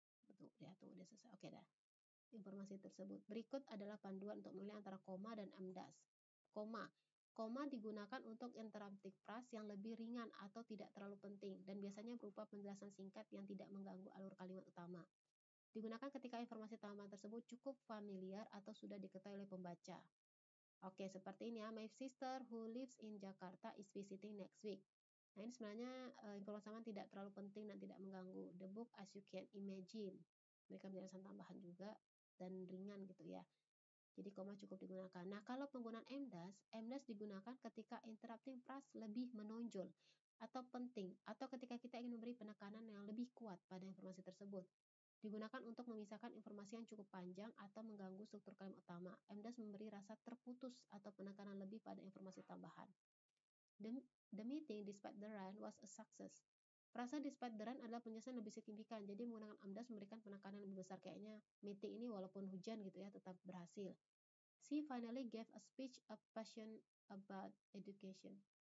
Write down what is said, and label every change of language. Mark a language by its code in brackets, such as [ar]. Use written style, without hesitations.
[id] Betul, ya tuh udah selesai. Oke dah. Informasi tersebut. Berikut adalah panduan untuk memilih antara koma dan emdas. Koma. Koma digunakan untuk interrupting phrase yang lebih ringan atau tidak terlalu penting dan biasanya berupa penjelasan singkat yang tidak mengganggu alur kalimat utama. Digunakan ketika informasi tambahan tersebut cukup familiar atau sudah diketahui oleh pembaca. Oke, seperti ini ya. [en] My sister who lives in Jakarta is visiting next week. [id] Nah, ini sebenarnya informasi tambahan tidak terlalu penting dan tidak mengganggu. [en] The book as you can imagine. [id] Mereka penjelasan tambahan juga dan ringan gitu ya. Jadi koma cukup digunakan. Nah, kalau penggunaan emdas digunakan ketika interrupting phrase lebih menonjol atau penting atau ketika kita ingin memberi penekanan yang lebih kuat pada informasi tersebut. Digunakan untuk memisahkan informasi yang cukup panjang atau mengganggu struktur kalimat utama. Emdas memberi rasa terputus atau penekanan lebih pada informasi tambahan. [en] The meeting despite the rain was a success. [id] Frasa [en] despite the rain [id] adalah penjelasan lebih signifikan. Jadi menggunakan emdas memberikan penekanan lebih besar. Kayaknya meeting ini walaupun hujan gitu ya tetap berhasil. [en] She finally gave a speech a passion about education.